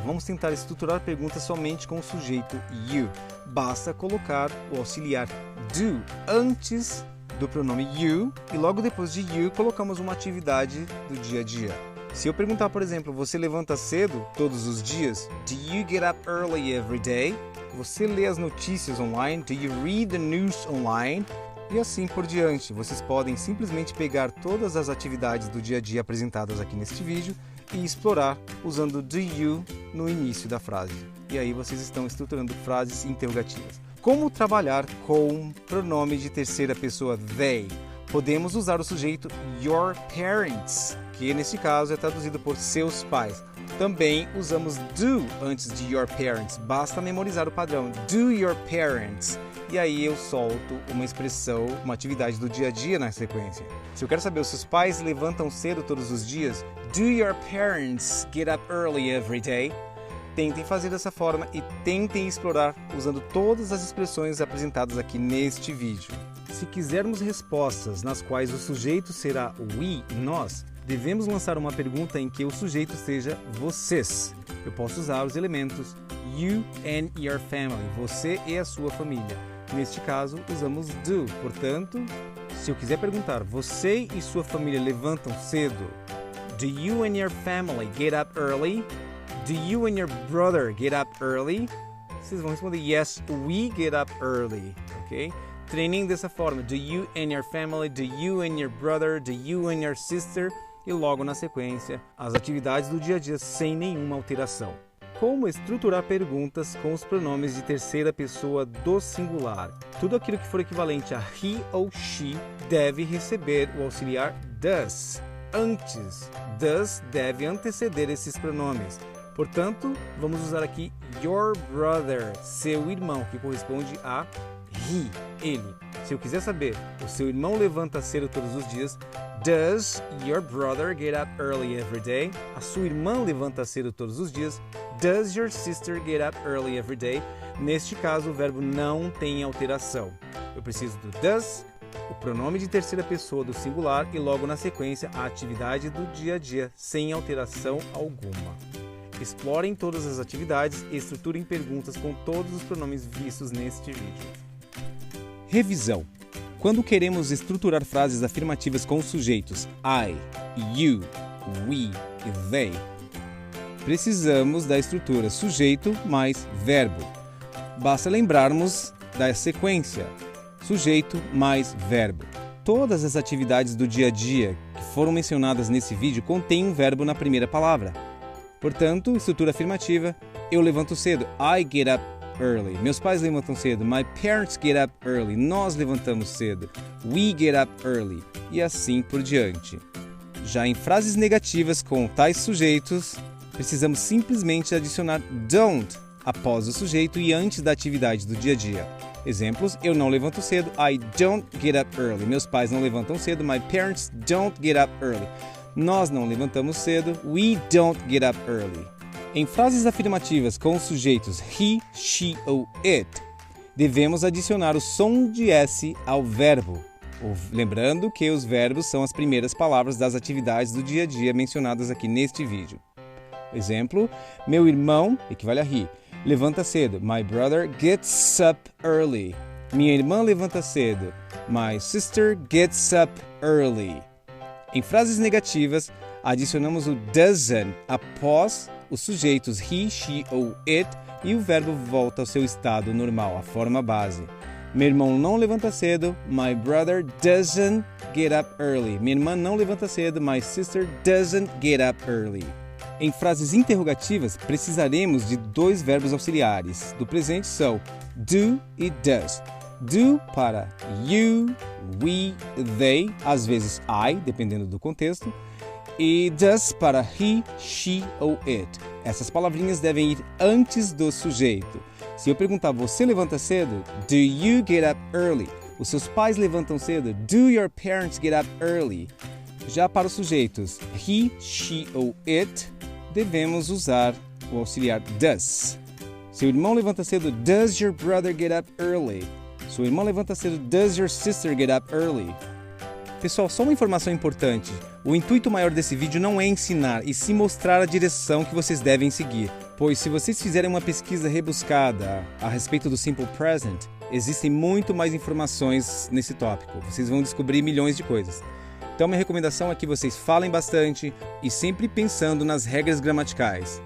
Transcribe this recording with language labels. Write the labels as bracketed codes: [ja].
[pt] Vamos tentar estruturar perguntas somente com o sujeito you. Basta colocar o auxiliar do antes do pronome you e logo depois de you colocamos uma atividade do dia a dia. Se eu perguntar, por exemplo, você levanta cedo todos os dias? [en] Do you get up early every day? [pt] Você lê as notícias online? [en] Do you read the news online? [pt] E assim por diante. Vocês podem simplesmente pegar todas as atividades do dia a dia apresentadas aqui neste vídeo e explorar usando do you no início da frase. E aí vocês estão estruturando frases interrogativas. Como trabalhar com pronome de terceira pessoa they? Podemos usar o sujeito your parents, que nesse caso é traduzido por seus pais. Também usamos do antes de your parents. Basta memorizar o padrão do your parents. E aí eu solto uma expressão, uma atividade do dia a dia na sequência. Se eu quero saber, os seus pais levantam cedo todos os dias? [en] Do your parents get up early every day? [pt] Tentem fazer dessa forma e tentem explorar usando todas as expressões apresentadas aqui neste vídeo. Se quisermos respostas nas quais o sujeito será we, nós, devemos lançar uma pergunta em que o sujeito seja vocês. Eu posso usar os elementos [en] you and your family, [pt] você e a sua família. Neste caso, usamos do. Portanto, se eu quiser perguntar, você e sua família levantam cedo? [en] Do you and your family get up early? Do you and your brother get up early? [pt] Vocês vão responder, [en] yes, we get up early. [pt] Ok? Treinem dessa forma. [en] Do you and your family? Do you and your brother? Do you and your sister? [pt] E logo na sequência, as atividades do dia a dia sem nenhuma alteração. Como estruturar perguntas com os pronomes de terceira pessoa do singular. Tudo aquilo que for equivalente a he ou she deve receber o auxiliar does. Antes, does deve anteceder esses pronomes. Portanto, vamos usar aqui your brother, seu irmão, que corresponde a he, ele. Se eu quiser saber, o seu irmão levanta cedo todos os dias? [en] Does your brother get up early every day? [pt] A sua irmã levanta cedo todos os dias? [en] Does your sister get up early every day? [pt] Neste caso, o verbo não tem alteração. Eu preciso do does, o pronome de terceira pessoa do singular e logo na sequência a atividade do dia a dia, sem alteração alguma. Explorem todas as atividades e estruturem perguntas com todos os pronomes vistos neste vídeo. Revisão. Quando queremos estruturar frases afirmativas com os sujeitos I, you, we e they, precisamos da estrutura sujeito mais verbo. Basta lembrarmos da sequência sujeito mais verbo. Todas as atividades do dia a dia que foram mencionadas nesse vídeo contêm um verbo na primeira palavra. Portanto, estrutura afirmativa, eu levanto cedo, [en] I get up early. [pt] Meus pais levantam cedo, [en] my parents get up early. [pt] Nós levantamos cedo, [en] we get up early. [pt] E assim por diante. Já em frases negativas com tais sujeitos, precisamos simplesmente adicionar don't após o sujeito e antes da atividade do dia a dia. Exemplos, eu não levanto cedo, [en] I don't get up early. [pt] Meus pais não levantam cedo, [en] my parents don't get up early. [pt] Nós não levantamos cedo, [en] we don't get up early. [pt] Em frases afirmativas com os sujeitos he, she ou it, devemos adicionar o som de S ao verbo. Lembrando que os verbos são as primeiras palavras das atividades do dia a dia mencionadas aqui neste vídeo. Exemplo, meu irmão, equivale a he, levanta cedo. [en] My brother gets up early. [pt] Minha irmã levanta cedo. [en] My sister gets up early. [pt] Em frases negativas, adicionamos o doesn't após os sujeitos he, she ou it e o verbo volta ao seu estado normal, a forma base. Meu irmão não levanta cedo. [en] My brother doesn't get up early. [pt] Minha irmã não levanta cedo. [en] My sister doesn't get up early. [pt] Em frases interrogativas, precisaremos de dois verbos auxiliares. Do presente são do e does. Do para you, we, they, às vezes I, dependendo do contexto. E does para he, she ou it. Essas palavrinhas devem ir antes do sujeito. Se eu perguntar, você levanta cedo? [en] Do you get up early? [pt] Os seus pais levantam cedo? [en] Do your parents get up early? [pt] Já para os sujeitos he, she ou it, devemos usar o auxiliar does. Seu irmão levanta cedo? [en] Does your brother get up early? [pt] Sua irmã levanta cedo? [en] Does your sister get up early? [pt] Pessoal, só uma informação importante. O intuito maior desse vídeo não é ensinar, e sim mostrar a direção que vocês devem seguir. Pois se vocês fizerem uma pesquisa rebuscada a respeito do Simple Present, existem muito mais informações nesse tópico. Vocês vão descobrir milhões de coisas. Então minha recomendação é que vocês falem bastante e sempre pensando nas regras gramaticais.